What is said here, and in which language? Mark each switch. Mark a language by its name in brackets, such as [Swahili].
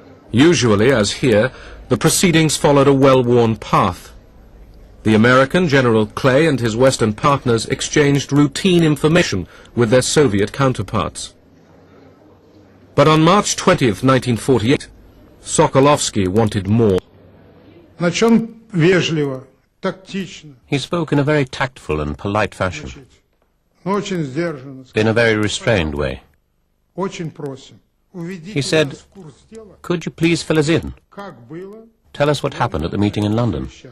[English] Usually, as here, the proceedings followed a well-worn path. The American General Clay and his Western partners exchanged routine information with their Soviet counterparts. But on March 20th, 1948, Sokolovsky wanted more. [Russian] Начнем вежливо, тактично. [English] He spoke in a very tactful and polite fashion, [Russian] Очень сдержанно. [English] in a very restrained way. [Russian] Очень просим. [English] He said, "Could you please fill us in? [Russian] Как было? [English] Tell us what happened at the meeting in London."